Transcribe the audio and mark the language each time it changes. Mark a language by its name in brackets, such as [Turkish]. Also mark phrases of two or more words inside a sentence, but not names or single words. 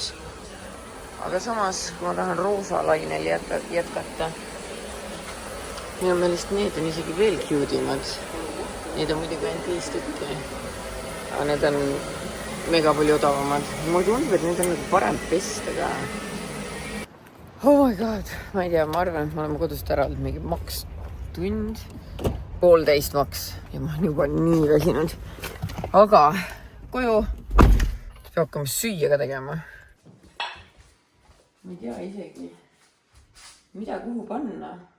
[Estonian] Aga samas, kui ma tahan roosa lainel jätkata, minu meelest need on isegi veel cute'imad. Need on muidugi ainult 5 tükki. Aga need on mega palju odavamad. Mulle tundub, et need on nagu parem pesta ka. [English] Oh my god, [Estonian] ma ei tea, ma arvan, et me oleme kodust ära olnud mingi maks tund, 1,5 maks ja ma olen juba nii väsinud. Aga koju peab hakkama süüa ka tegema. Ma ei tea isegi, mida kuhu panna.